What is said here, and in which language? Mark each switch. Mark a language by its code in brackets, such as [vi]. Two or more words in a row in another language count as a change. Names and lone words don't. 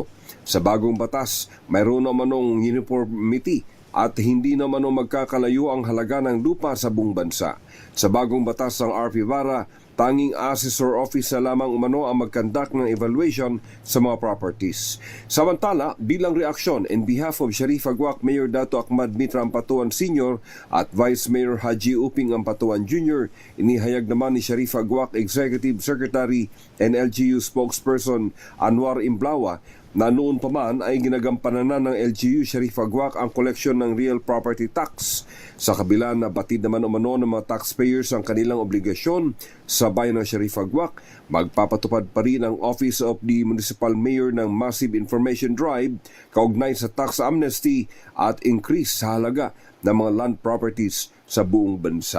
[tl] Sa bagong batas, mayroon namanong uniformity at hindi namanong magkakalayo ang halaga ng lupa sa buong bansa. Sa bagong batas ng RP VARA, tanging assessor office na lamang umano ang magkandak ng evaluation sa mga properties. Samantala, bilang reaksyon [en] in behalf of [tl] Sharif Abguac Mayor Dato Ahmad Mitra Ampatuan Sr. at Vice Mayor Haji Uping Ampatuan Jr., inihayag naman ni Sharif Abguac [en] Executive Secretary and LGU Spokesperson [tl] Anwar Imblawa na noon pa man ay ginagampanan ng LGU Sharifa Guac ang koleksyon ng [en] real property tax. [tl] Sa kabila na batid naman umano ng mga taxpayers ang kanilang obligasyon sa bayan ng Sharifa Guac, magpapatupad pa rin ang Office of the Municipal Mayor ng [en] massive information drive [tl] kaugnay sa [en] tax amnesty [tl] at increase sa halaga ng mga [en] land properties [tl] sa buong bansa.